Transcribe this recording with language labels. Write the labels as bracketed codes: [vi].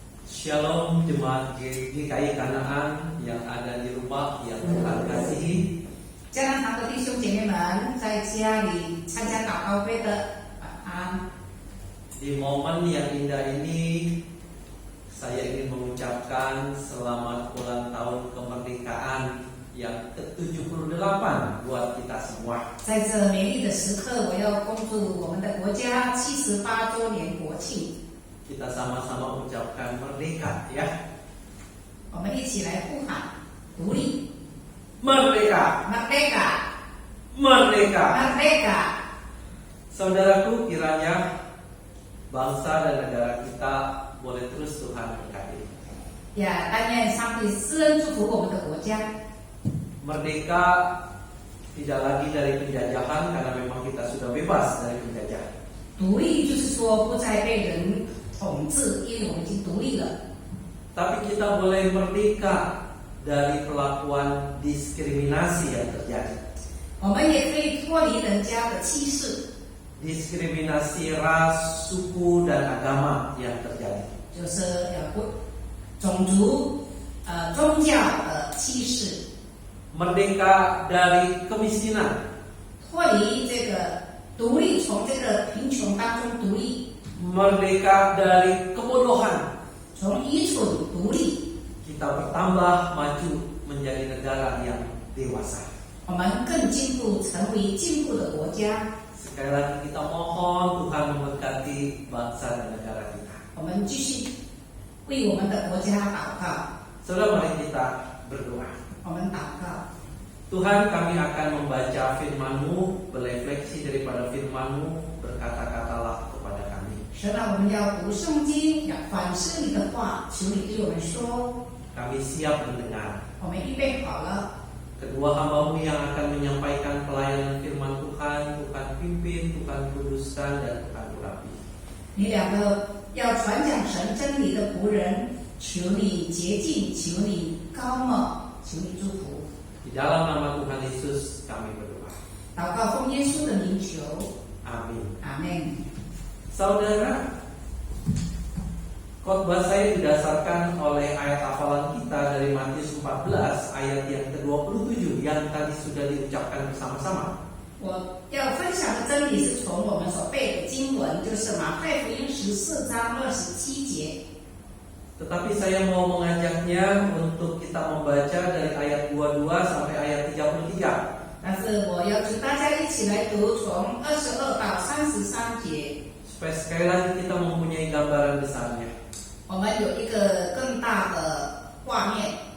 [id] Shalom jemaat GKI Kanaan yang ada di rumah yang Tuhan kasihi. [zh] 加拿大的弟兄姐妹们，在家里参加祷告会的晚安。 [id] Di momen yang indah ini, saya ingin mengucapkan selamat ulang tahun kemerdekaan yang ke-78 buat kita semua. [zh] 在这美丽的时刻，我要恭祝我们的国家78周年国庆。 [id] Kita sama-sama ucapkan merdeka ya. [zh] 我们一起来呼喊独立 [id] Merdeka, ，Merdeka, merdeka. Merdeka. Saudaraku, kiranya bangsa dan negara kita boleh terus Tuhan berkati. [zh] 也但愿上帝施恩祝福我们的国家。 [id] Merdeka tidak lagi dari penjajahan karena memang kita sudah bebas dari penjajahan. [zh] 独立就是说不再被人统治，因为我们已经独立了。 [id] Tapi kita boleh merdeka dari perlakuan diskriminasi yang terjadi. [zh] 我们也可以脱离人家的歧视， [id] Diskriminasi ras, suku, dan agama yang terjadi. [zh] 就是种族、宗教的歧视， [id] Merdeka dari kemiskinan, [zh] 脱离这个独立，从这个贫穷当中独立， [id] merdeka dari kebodohan. [zh] 从愚蠢独立， [id] Kita bertambah maju menjadi negara yang dewasa. [zh] 我们更进步，成为进步的国家。 [id] Sekali lagi kita mohon Tuhan memberkati bangsa dan negara kita. [zh] 我们继续为我们的国家祷告， [id] Saudara, mari kita berdoa. [zh] 我们祷告。 [id] Tuhan, kami akan membaca firman-Mu, berefleksi daripada firman-Mu, berkata-katalah kepada kami. [zh] 神啊，我们要读圣经，要反思你的话，求你对我们说。 [id] Kami siap mendengar. [zh] 我们预备好了， [id] Kedua hamba-Mu yang akan menyampaikan pelayanan firman Tuhan, Tuhan pimpin, Tuhan kuduskan, dan Tuhan urapi. [zh] 你两个要传讲神真理的仆人，求你洁净，求你高抹，求你祝福。 [id] Di dalam nama Tuhan Yesus kami berdoa. [zh] 祷告奉耶稣的名求， [id] Amin. [zh] 阿门。 [id] Saudara, khotbah saya didasarkan oleh ayat hafalan kita dari Matius 14 ayat yang ke-27 yang tadi sudah diucapkan bersama-sama. [zh] 我要分享的真理是从我们所背的经文，就是马太福音14章27节。 [id] Tetapi saya mau mengajaknya untuk kita membaca dari ayat 22 sampai ayat 33. [zh] 但是我要求大家一起来读从22到33节， [id] Supaya sekali lagi kita mempunyai gambaran besarnya. [zh] 我们有一个更大的画面。